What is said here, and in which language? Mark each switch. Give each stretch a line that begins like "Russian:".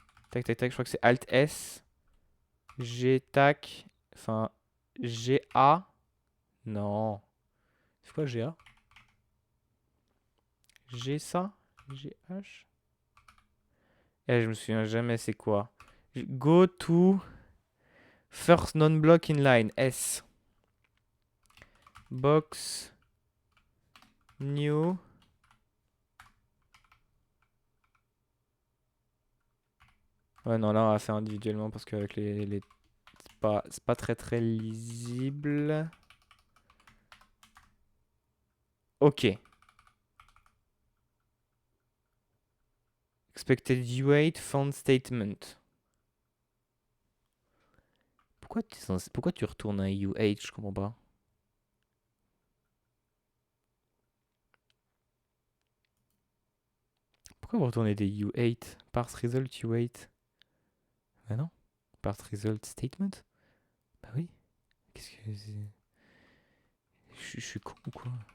French: Tac, tac, tac. Je crois que c'est Alt S. G, tac. Enfin, GA. Non. C'est quoi GA? G ça? GH? Je me souviens jamais c'est quoi.
English: Go to first non-block in line. S. Box new.
French: Ouais, non, là, on va faire individuellement parce qu'avec les... C'est pas très très lisible. Ok.
English: Expected U8 found statement.
French: Pourquoi tu retournes un U8? Je comprends pas. Pourquoi vous retournez des U8? Parse result U8. Bah non. Parse result statement? Bah oui. Qu'est-ce que c'est? Je suis con ou quoi?